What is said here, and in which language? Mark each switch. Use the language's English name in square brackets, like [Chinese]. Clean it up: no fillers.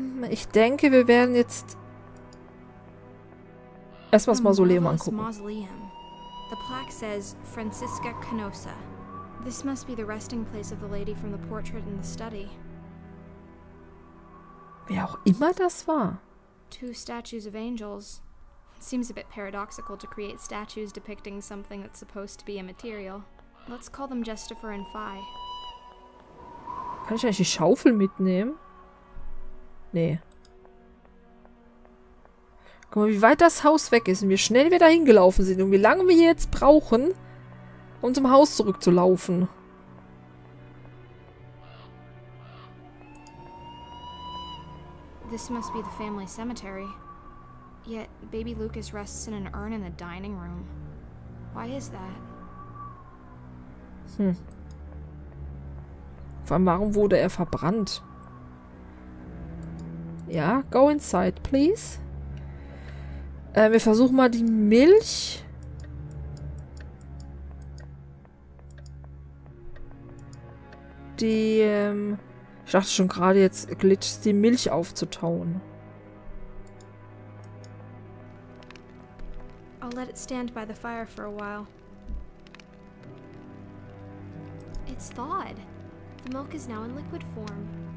[German] Ich denke, wir werden jetzt erstmal das Mausoleum angucken. [English] The plaque says Francisca Canosa. This must be the resting place of the lady from the portrait in the study. [German] Wer auch immer das war. [English] 2 statues of angels. It seems a bit paradoxical to create statues depicting something that's supposed to be immaterial. Let's call them Justifer and Phi. [German] Kann ich eigentlich die Schaufel mitnehmen? Nee. Guck mal, wie weit das Haus weg ist und wie schnell wir da hingelaufen sind und wie lange wir jetzt brauchen, um zum Haus zurückzulaufen. [English] This must be the family cemetery. Yet baby Lucas rests in an urn in the dining room. Why is that? [German] Vor allem, warum wurde er verbrannt? Ja, [English] go inside, please. [German] Wir versuchen mal die Milch. Die Ich dachte schon gerade, jetzt glitscht die Milch aufzutauen. [English] I'll let it stand by the fire for a while. It's thawed. The milk is now in liquid form.